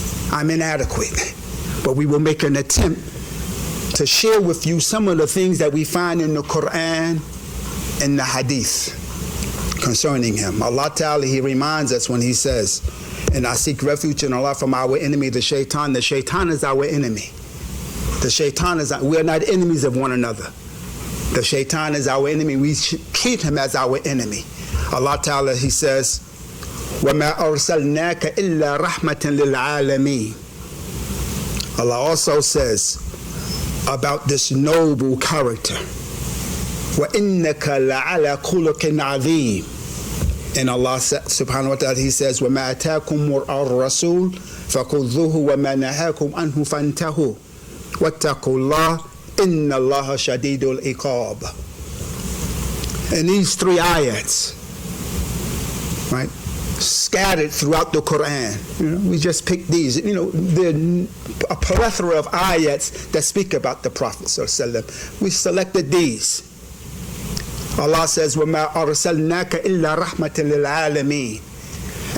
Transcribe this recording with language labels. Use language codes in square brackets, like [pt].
[en] I'm inadequate, but we will make an attempt to share with you some of the things that we find in the Quran and the Hadith concerning him. Allah Ta'ala, He reminds us when He says, and I seek refuge in Allah from our enemy, the shaitan. The shaitan is our enemy. The shaitan is, we are not enemies of one another. The shaitan is our enemy. We treat him as our enemy. Allah Ta'ala, He says, [ar] وَمَا أَرْسَلْنَاكَ إِلَّا رَحْمَةً لِلْعَالَمِينَ. [en] Allah also says about this noble character, [ar] وَإِنَّكَ لَعَلَى خُلُقٍ عَظِيمٍ. [en] And Allah subhanahu wa ta'ala, He says, [ar] وَمَا أَتَاكُمْ الرَّسُولُ فَخُذُوهُ وَمَا نَهَاكُمْ عَنْهُ فَانْتَهُوا وَاتَّقُوا اللَّهَ إِنَّ اللَّهَ شَدِيدُ الْعِقَابِ. [en] And these three ayats, right, scattered throughout the Quran. We just picked these. There are a plethora of ayats that speak about the Prophet sallallahu alaihi wasallam. We selected these. Allah says, [ar] وَمَا أَرْسَلْنَاكَ إِلَّا رَحْمَةً لِلْعَالَمِينَ.